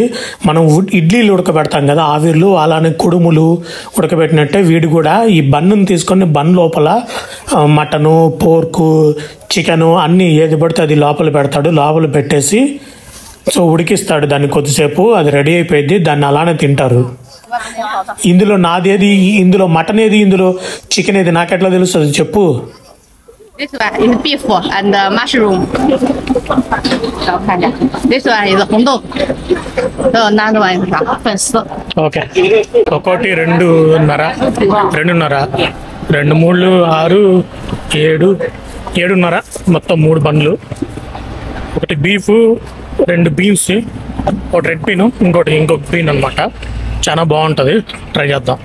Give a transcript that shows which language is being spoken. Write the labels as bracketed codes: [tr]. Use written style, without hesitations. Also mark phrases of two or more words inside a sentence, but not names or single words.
[te] మనం ఇడ్లీలు ఉడకబెడతాం కదా ఆవిర్లు, అలానే కుడుములు ఉడకబెట్టినట్టే వీడు కూడా ఈ బన్నుని తీసుకొని బన్ లోపల మటను, పోర్కు, చికెను అన్నీ ఏది పడితే అది లోపల పెడతాడు. లోపల పెట్టేసి సో ఉడికిస్తాడు దాన్ని కొద్దిసేపు, అది రెడీ అయిపోయింది. దాన్ని అలానే తింటారు. ఇందులో నాదేది, ఇందులో మటన్ ఏది, ఇందులో చికెన్ ఏది నాకెట్లా తెలుస్తుంది చెప్పు. [en] This one is beef and mushroom. This one is [zh] 红豆。那个玩意啥？粉丝。 [te] ఓకే, ఒక్కోటి 2.5, 2.5, 2, 3, 6, 7, 7.5, మొత్తం 3 బండ్లు. ఒకటి బీఫ్, 2 బీన్స్, ఒక [en] red bean, [te] ఇంకొక బీన్ అనమాట. చాలా బాగుంటుంది, ట్రై చేద్దాం.